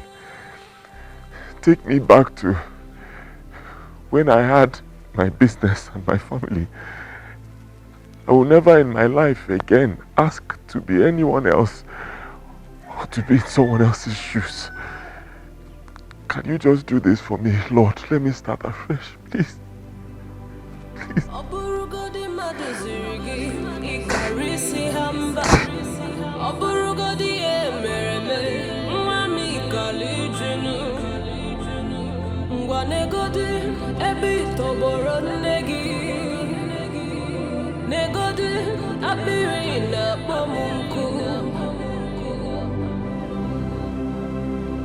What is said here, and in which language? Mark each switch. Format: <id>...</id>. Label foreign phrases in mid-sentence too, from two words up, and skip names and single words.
<en>Take me back to when I had my business and my family. I will never in my life again ask to be anyone else or to be in someone else's shoes. Can you just do this for me, Lord? Let me start afresh, please. Please. Negodi ebi toboro negi negodi abiri na pomunku</en>